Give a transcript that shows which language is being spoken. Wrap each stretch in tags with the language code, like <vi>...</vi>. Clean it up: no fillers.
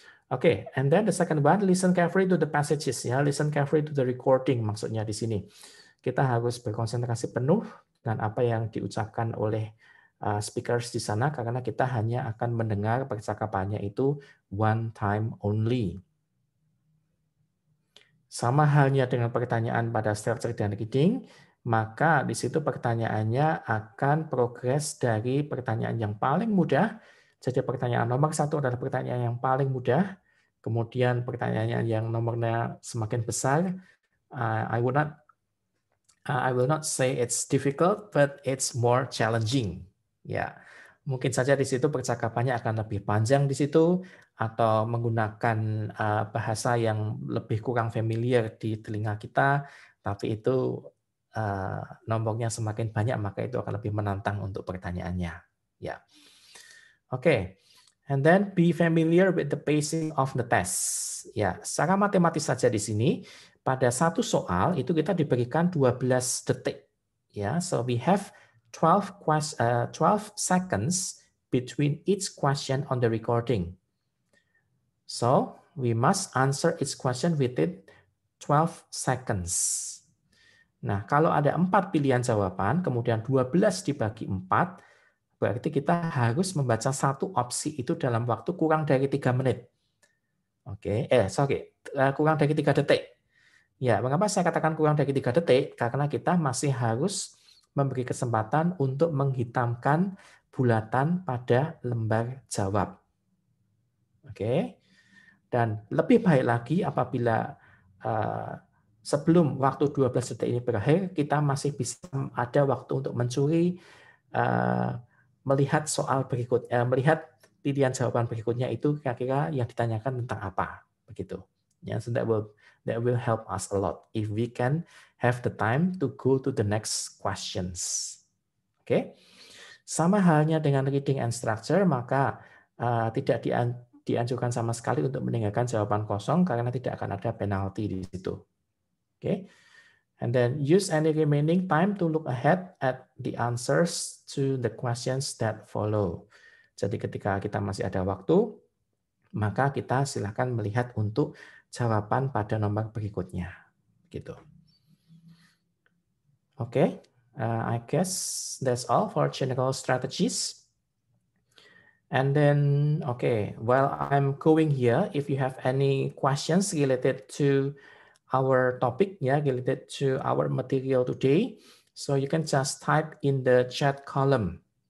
<en>Oke, and then the second one, listen carefully to the passages. Ya, listen carefully to the recording.</en> <id>Maksudnya di sini kita harus berkonsentrasi penuh dan apa yang diucapkan oleh speakers di sana, karena kita hanya akan mendengar percakapannya itu</id> <en>one time only.</en> <id>Sama halnya dengan pertanyaan pada structure dan reading, maka di situ pertanyaannya akan progres dari pertanyaan yang paling mudah. Jadi pertanyaan nomor 1 adalah pertanyaan yang paling mudah, kemudian pertanyaan yang nomornya semakin besar.</id> <en>I will not say it's difficult, but it's more challenging.</en> <id>Ya, mungkin saja di situ percakapannya akan lebih panjang di situ, atau menggunakan bahasa yang lebih kurang familiar di telinga kita, tapi itu nomornya semakin banyak, maka itu akan lebih menantang untuk pertanyaannya.</id> <en>Ya, oke. And then be familiar with the pacing of the test.</en> <id>Ya, secara matematis saja di sini, pada satu soal itu kita diberikan 12 detik.</id> <en>Ya, so we have 12 seconds between each question on the recording. So we must answer each question within 12 seconds.</en> <id>Nah, kalau ada 4 pilihan jawaban, kemudian 12 dibagi 4, berarti kita harus membaca satu opsi itu dalam waktu kurang dari 3 menit. Oke, kurang dari 3 detik. Ya, mengapa saya katakan kurang dari 3 detik? Karena kita masih harus memberi kesempatan untuk menghitamkan bulatan pada lembar jawab. Oke. Dan lebih baik lagi apabila sebelum waktu 12 detik ini berakhir, kita masih bisa ada waktu untuk mencuri, melihat soal berikutnya, melihat pilihan jawaban berikutnya itu kira-kira yang ditanyakan tentang apa, begitu.</id> <en>Ya, so that will help us a lot if we can have the time to go to the next questions.</en> <id>Oke, sama halnya dengan reading and structure, maka tidak dianjurkan sama sekali untuk mendengarkan jawaban kosong karena tidak akan ada penalti di situ. Oke.</id> <en>And then use any remaining time to look ahead at the answers to the questions that follow.</en> <id>Jadi ketika kita masih ada waktu, maka kita silakan melihat untuk jawaban pada nomor berikutnya. Gitu.</id> <en>Oke, I guess that's all for general strategies. And then, okay, while I'm going here, if you have any questions related to our topic, related to our material today, so you can just type in the chat column.</en>